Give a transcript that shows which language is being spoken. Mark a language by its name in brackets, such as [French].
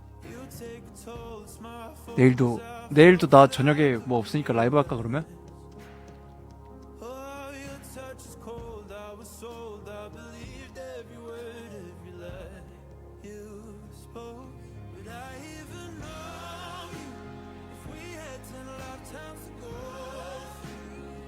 [English] You take a toll, it's my fault. [Korean] 내일도 나 저녁에 뭐 없으니까 라이브 할까 그러면? [English] Oh, your touch is cold, I was sold, I believed every word, every lie you spoke. Would I even know you if we had 10 lifetimes to go through?